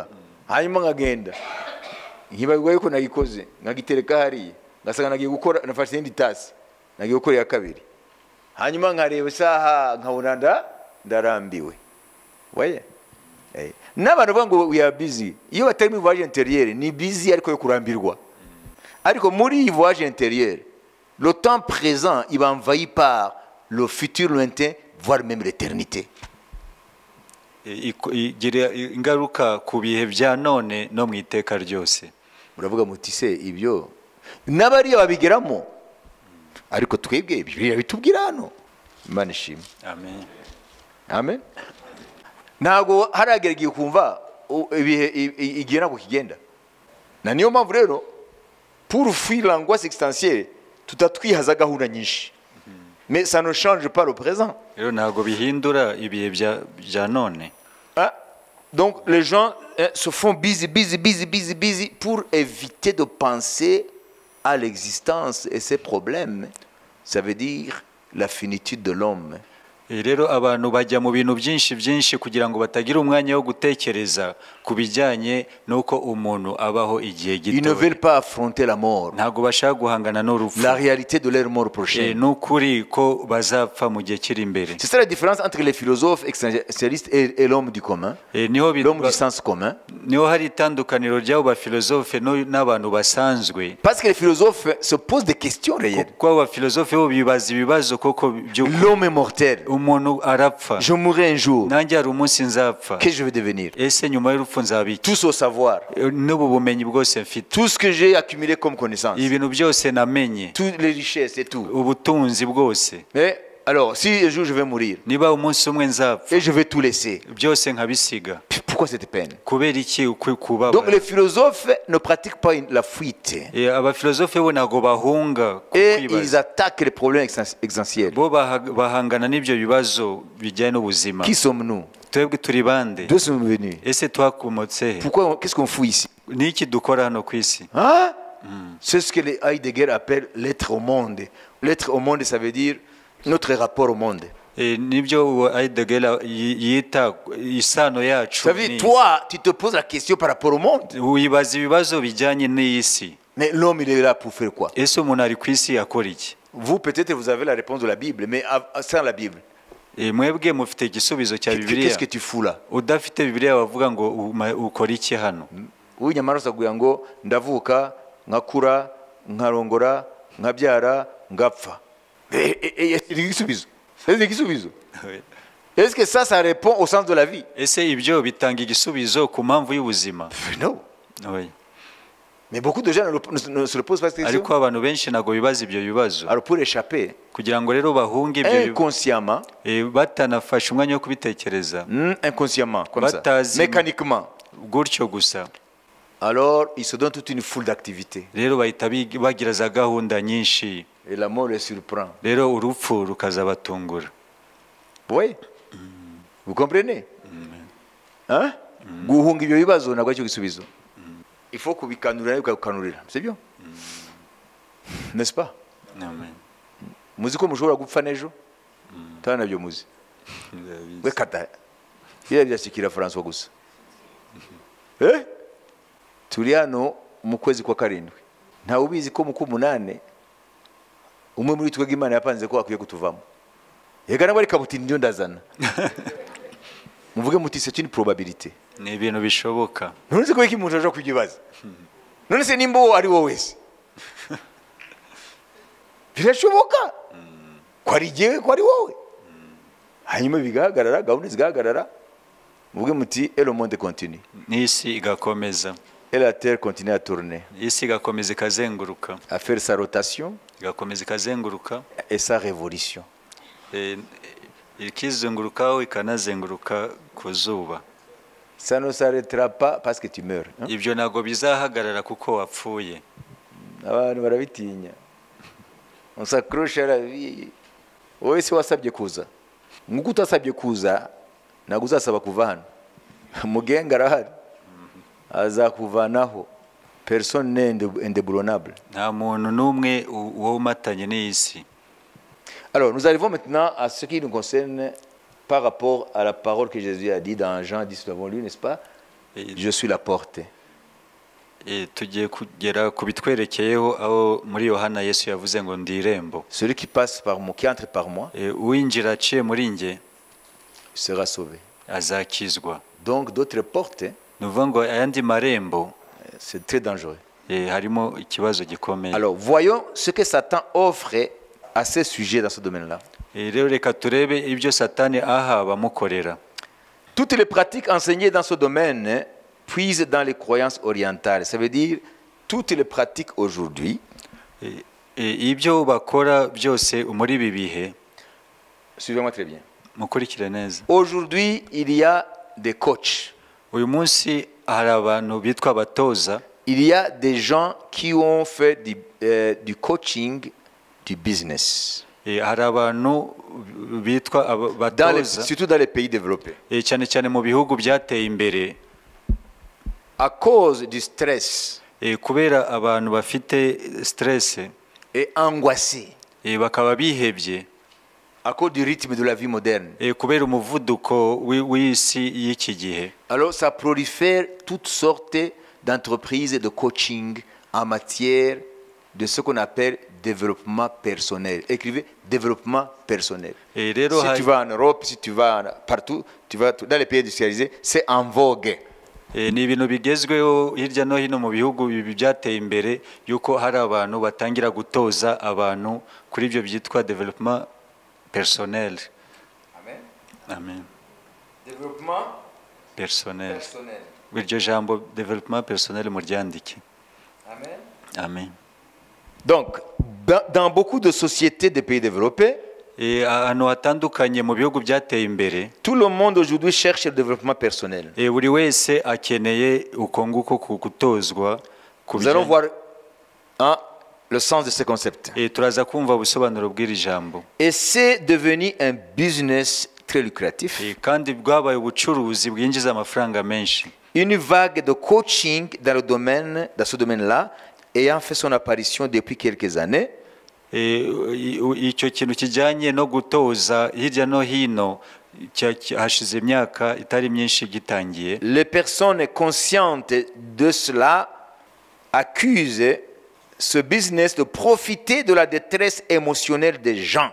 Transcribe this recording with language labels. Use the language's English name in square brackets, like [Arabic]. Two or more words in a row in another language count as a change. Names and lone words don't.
[Kinyarwanda] Hanyuma nkagenda, nkibagirwa yuko nagikoze, nkagitereka hariya, ngasanga nagiye gukora, nafashe indi tasi, nagiye gukora iya kabiri, hanyuma nkareba isaha nkabona ndarambiwe. Voyez? N'abantu bavuga ngo [English] we are busy, [Kinyarwanda] iyo batari mu [French] voyage intérieur [Kinyarwanda] ni busy ariko yo kurambirwa. Ariko muri iyi [French] voyage intérieur, le temps présent il va envahi par le futur lointain, voire même l'éternité. [Kinyarwanda] Igira ingaruka ku bihe bya none no mu iteka ryose. Muravuga muti se ibyo n'abari babigeramo, ariko twebwe Bibiliya bitubwira hano. Imana ishimwe. Amen. Amen. Ntago haragera igihe kumva ibihe igihe nako kigenda. Na niyo mpamvu rero [French] pour fuir l'angoisse existentielle [Kinyarwanda] tutatwihaza gahunda nyinshi. [French] Mais ça ne change pas le présent. [Kinyarwanda] Rero ntago bihindura ibihe bya none. [French] Donc les gens se font busy pour éviter de penser à l'existence et ses problèmes. Ça veut dire la finitude de l'homme. [Kinyarwanda] rero abantu bajya mu bintu byinshi kugira ngo batagira umwanya wo gutekereza ku bijyanye n'uko umuntu abaho igihe [French] Ils ne [Kinyarwanda] gito. [French] veulent pas affronter la mort, [Kinyarwanda] Ntabwo bashaka guhangana n'urupfu. [French] la réalité de leur mort prochaine. [Kinyarwanda] N'ukuri ko bazapfa mu gihe kiri imbere. [French] C'est ça la différence entre les philosophes existentialistes et l'homme du commun, l'homme du sens commun. [Kinyarwanda] niho hari itandukaniro ry'abo bafilozofe n'abantu basanzwe. [French] Parce que les philosophes se posent des questions réelles. [Kinyarwanda] Kuko abo bafilozofe bo bibaza ibibazo koko by'ukuri. [French] L'homme est mortel. [Kinyarwanda] Umuntu arapfa. [French] Je mourrai un jour. [Kinyarwanda] Nanjye hari umunsi nzapfa. [French] Qu'est-ce que je vais devenir? [Kinyarwanda] Ese nyuma y'urupfu nzaba iki? [French] Tout ce savoir, [Kinyarwanda] N'ubu bumenyi bwose mfite. [French] tout ce que j'ai accumulé comme connaissance, [Kinyarwanda] Ibintu byose namenye. [French] toutes les richesses et tout. [Kinyarwanda] Ubutunzi bwose. [French] Mais alors, si un jour je vais mourir [Kinyarwanda] Niba umunsi umwe nzapfa. [French] et je vais tout laisser, [Kinyarwanda] Byose nkabisiga. [French] pourquoi cette peine? [Kinyarwanda] Kubera iki [French] Donc [Kinyarwanda] kubabara? [French] les philosophes ne pratiquent pas la fuite [Kinyarwanda] Abafilozofe bo ntabwo bahunga ku [French] et ils [Kinyarwanda] kwibaza. [French] attaquent les problèmes existentiels. [Kinyarwanda] Bo bahangana n'ibyo bibazo bijyanye n'ubuzima. [French] Qui sommes-nous? [Kinyarwanda] Twebwe turi bande? [French] D'où sommes-nous venus? [Kinyarwanda] Ese twakomotse he? [French] Qu'est-ce qu'on fout ici? [Kinyarwanda] Niki dukora hano ku isi? [French] Hein? C'est ce que les Heidegger appellent l'être au monde. L'être au monde, ça veut dire notre rapport au monde. [Kinyarwanda] Nibyo Heidegger yita isano yacu. [French] Ça veut dire, toi, tu te poses la question par rapport au monde. [Kinyarwanda] Wibaza ibibazo bijyanye n'isi. [French] Mais l'homme, il est là pour faire quoi? [Kinyarwanda] Ese umuntu ari ku isi akora iki? [French] Vous, peut-être, vous avez la réponse de la Bible, mais sans la Bible, [Kinyarwanda] Mwebwe mufite igisubizo cya Bibiliya. [French] qu'est-ce que tu fous là? [Kinyarwanda] Udafite Bibiliya bavuga ngo ukora iki hano? Uyu nyamara usaguye ngo ndavuka nkakura nkarongora nkabyara ngapfa. Igisubizo. [French] C'est igisubizo. Est-ce que ça répond au sens de la vie? [Kinyarwanda] Ese ibyo bitanga igisubizo ku mpamvu y'ubuzima? [French] Non. Oui. Mais beaucoup de gens ne se le posent pas cette question. [Kinyarwanda] Ariko abantu benshi ntabwo bibaza ibyo bibazo. [French] Alors pour échapper, [Kinyarwanda] Kugira ngo rero bahunge ibyo [French] inconsciemment, [Kinyarwanda] batanafashe umwanya wo kubitekereza. [French] Inconsciemment, comme ça, [Kinyarwanda] Batazi- [French] mécaniquement, [Kinyarwanda] Gutyo gusa. [French] alors ils se donnent toute une foule d'activités. [Kinyarwanda] Rero bahita bagira za gahunda nyinshi. [French] Et la mort les surprend. [Kinyarwanda] Rero urupfu rukazabatungura. [French] Oui. Vous comprenez? Hein? [Kinyarwanda] Guhunga ibyo bibazo ntabwo aricyo gisubizo. [French] Il faut [Kinyarwanda] kubikanurira ukabikanurira. [French] C'est bien. N'est-ce pas? [Kinyarwanda] Amen. Muzi ko mushobora gupfa n'ejo? Tana nabyo muzi. We kata. Biriya byashikira François gusa. Turi hano mu kwezi kwa karindwi. Ntawe ubizi ko mu k'umunane umwe muri twebwe Imana yapanze ko akwiye kutuvamo. Yega nabo ariko buti ndio ndazana. Muvuge muti [French] c'est une probabilité. [Kinyarwanda] Ni ibintu bishoboka. None se ko iki umuntu aje kugibaza? None se nimba ari wowe wese? Birashoboka. Ko ari jewe ko ari wowe. Hanyuma bigahagarara, gahunda zigahagarara. Muvuge muti [French] et le monde continue. [Kinyarwanda] N'isi igakomeza. [French] Et la terre continue à tourner, [Kinyarwanda] Isi igakomeza ikazenguruka. [French] à faire sa rotation [Kinyarwanda] Igakomeza ikazenguruka. [French] et sa révolution. [Kinyarwanda] Ikizungurukaho ikanazenguruka ku zuba. [French] Ça ne s'arrêtera pas parce que tu meurs. Hein? [Kinyarwanda] Ibyo ntabwo bizahagarara kuko wapfuye. Abantu barabitinya. [French] On s'accroche à la vie. [Kinyarwanda] Wowe se wasabye kuza. Nk'uko utasabye kuza, ntabwo uzasaba kuva hano. Mugenga arahari. Azakuvanaho. [French] Personne n'est indéboulonnable. [Kinyarwanda] Nta muntu n'umwe womatanye n'isi. [French] Alors, nous arrivons maintenant à ce qui nous concerne par rapport à la parole que Jésus a dit dans Jean 10, nous l'avons lu, n'est-ce pas? Je suis la porte. [Kinyarwanda] Tugiye kugera ku bitwerekeyeho aho muri Yohana Yesu yavuze ngo ndi irembo. [French] Celui qui passe par moi, qui entre par moi, [Kinyarwanda] Uwinjira aciye muri nge [French] sera sauvé. [Kinyarwanda] azakizwa. [French] Donc, d'autres portes, [Kinyarwanda] Nuvuga ngo ayandi marembo [French] c'est très dangereux. [Kinyarwanda] harimo ikibazo gikomeye. [French] Alors, voyons ce que Satan offre à ces sujets dans ce domaine-là. [Kinyarwanda] Rero reka turebe ibyo Satani aha bamukorera. [French] Toutes les pratiques enseignées dans ce domaine puisent dans les croyances orientales. Ça veut dire toutes les pratiques aujourd'hui. [Kinyarwanda] Ibyo bakora byose muri ibi bihe. [French] Suivez-moi très bien. [Kinyarwanda] Mukurikire neza. [French] Aujourd'hui, il y a des coachs. [Kinyarwanda] Uyu munsi hari abantu bitwa abatoza. [French] Il y a des gens qui ont fait du coaching du business. [Kinyarwanda] hari abantu bitwa batoza [French] surtout dans les pays développés. [Kinyarwanda] cyane cyane mu bihugu byateye imbere [French] À cause du stress [Kinyarwanda] kubera abantu bafite stress [French] et angoissés, [Kinyarwanda] bakaba bihebye [French] à cause du rythme de la vie moderne. [Kinyarwanda] kubera umuvuduko w'isi y'iki gihe. [French] Alors ça prolifère toutes sortes d'entreprises de coaching en matière de ce qu'on appelle développement personnel. Écrivez développement personnel. Si tu vas en Europe, si tu vas partout, tu vas dans les pays industrialisés, c'est en vogue. [Kinyarwanda] Ni ibintu bigezweho hirya no hino mu bihugu byateye imbere yuko hari abantu batangira gutoza abantu kuri ibyo byitwa [French] development personnel. [Kinyarwanda] Amen. Amen. [French] Développement personnel. [Kinyarwanda] Iryo jambo [French] development personnel [Kinyarwanda] muryandike. Amen. Amen. [French] Donc, dans beaucoup de sociétés des pays développés, [Kinyarwanda] ahantu hatandukanye mu bihugu byateye imbere, [French] tout le monde aujourd'hui cherche le développement personnel. [Kinyarwanda] Buri wese akeneye uko nguko gutozwa. [French] Nous allons voir le sens de ce concept. [Kinyarwanda] Turaza kumva ubusobanuro bw'iri jambo. [French] Et c'est devenu un business très lucratif. [Kinyarwanda] Kandi bwabaye ubucuruzi bwinjiza amafaranga menshi. [French] Une vague de coaching dans ce domaine-là ayant fait son apparition depuis quelques années. [Kinyarwanda] Icyo kintu kijyanye no gutoza hirya no hino hashize imyaka itari myinshi gitangiye. [French] Les personnes conscientes de cela accusent ce business de profiter de la détresse émotionnelle des gens.